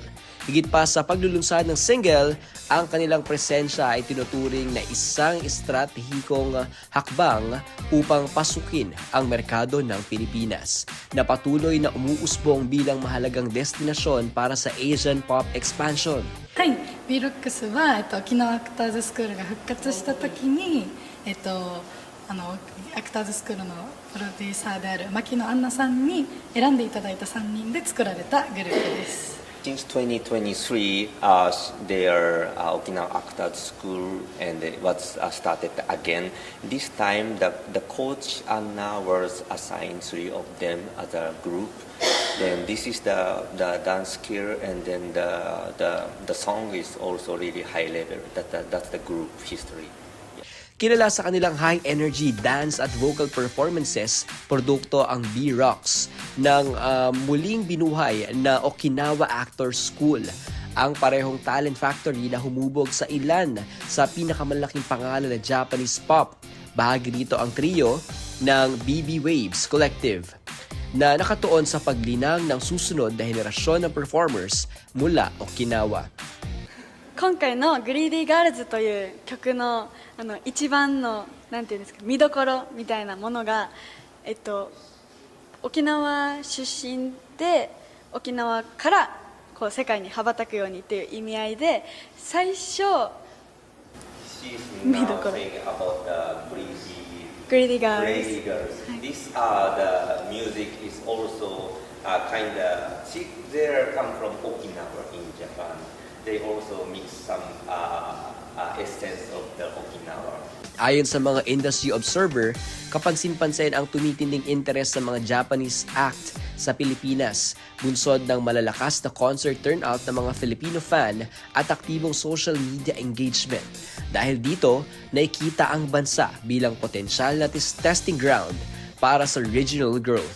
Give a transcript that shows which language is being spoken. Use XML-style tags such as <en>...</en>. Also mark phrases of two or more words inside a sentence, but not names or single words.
<tl>Higit pa sa paglulunsad ng single, ang kanilang presensya ay tinuturing na isang estratehikong hakbang upang pasukin ang merkado ng Pilipinas, na patuloy na umuusbong bilang mahalagang destinasyon para sa</tl> <en>Asian pop expansion.</en> <ja>はい、B-Rocks は、沖縄アクターズスクールが復活した時に、アクターズスクールのプロデューサーである牧野杏奈さんに選んでいただいた3人で作られたグループです。</ja> <en>Since 2023, their Okinawa Actors School and it was started again. This time, the coach Anna was assigned 3 of them as a group. Then this is the dance skill, and then the song is also really high level. That's the group history.</en> <tl>Kilala sa kanilang</tl> <en>high-energy dance</en> <tl>at</tl> <en>vocal performances,</en> <tl>produkto ang B-Rocks ng muling binuhay na Okinawa Actors School, ang parehong</tl> <en>talent factory</en> <tl>na humubog sa ilan sa pinakamalaking pangalan na</tl> <en>Japanese pop.</en> <tl>Bahagi dito ang trio ng BB Waves Collective na nakatuon sa paglinang ng susunod na henerasyon ng performers mula Okinawa.</tl> <ja>今回の「グリーディーガールズ」という曲の一番のなんていうんですか、見どころみたいなものが、沖縄出身で沖縄からこう世界に羽ばたくようにっていう意味合いで最初見どころ。Greedy Girls.</ja> <en>Greedy Girls. This the music is also kind of they come from Okinawa in Japan. They also mix some essence of the Okinawa.</en> <tl>Ayon sa mga</tl> <en>industry observer,</en> <tl>kapansin-pansin ang tumitinding interes sa mga</tl> <en>Japanese act</en> <tl>sa Pilipinas, bunsod ng malalakas na</tl> <en>concert turnout</en> <tl>ng mga</tl> <en>Filipino fan</en> <tl>at aktibong</tl> <en>social media engagement.</en> <tl>Dahil dito, nakikita ang bansa bilang potensyal na</tl> <en>testing ground</en> <tl>para sa</tl> <en>regional growth.</en>